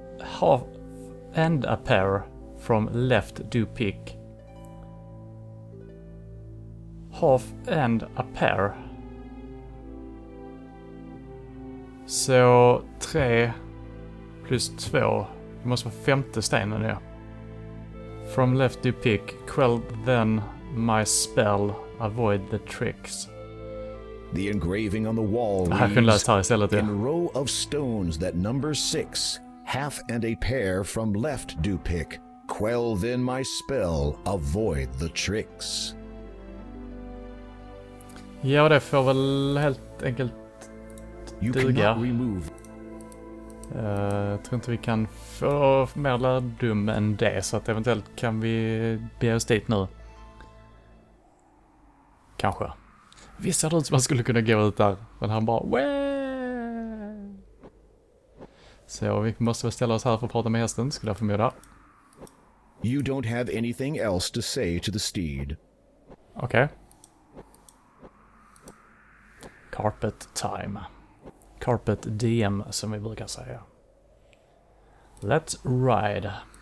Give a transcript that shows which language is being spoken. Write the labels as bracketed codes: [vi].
[en] Half and a pair from left do pick. Half and a pair. [sv] Så 3 plus 2. Det måste vara 5:e stenen, ja. [en] From left you pick. Quell then my spell. Avoid the tricks. The engraving on the wall [sv] Jag kunde läst här istället, ja. [en] in row of stones that number 6, half and a pair from left do pick. Quell then my spell, avoid the tricks. [sv] Ja, det får väl helt enkelt [en] You [sv] duga. [en] cannot remove. [sv] Jag tror inte vi kan få mer lärdom än det, så att eventuellt kan vi be oss dit nu. Kanske. Visst ser det ut som man skulle kunna gå ut där, men han bara Wee! Så vi måste väl ställa oss här för att prata med hästen, skulle jag förmoda. [en] You don't have anything else to say to the steed. [sv] Okej. [en] Carpet time. Carpet DM, [sv] som vi brukar säga. [en] Let's ride.